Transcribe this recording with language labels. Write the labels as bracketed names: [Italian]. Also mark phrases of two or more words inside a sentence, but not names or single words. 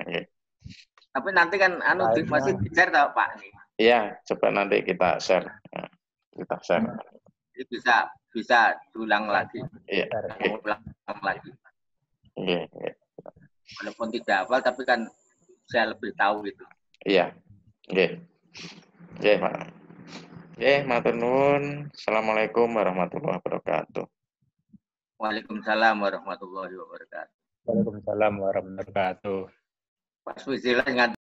[Indonesian] Tapi nanti kan masih di-share tau Pak? Iya, coba nanti kita share. Jadi bisa diulang lagi. Iya. Ulang ulang lagi. [Javanese] Nggih, nggih. [Indonesian] Walaupun tidak hafal, tapi kan saya lebih tahu gitu. Iya. [Javanese] Nggih. Nggih, Pak. Nggih, matur nuwun. [Arabic] السلام عليكم ورحمة الله وبركاته. وعليكم السلام ورحمة الله وبركاته. وعليكم السلام ورحمة الله وبركاته. [Indonesian] Pak Swizilan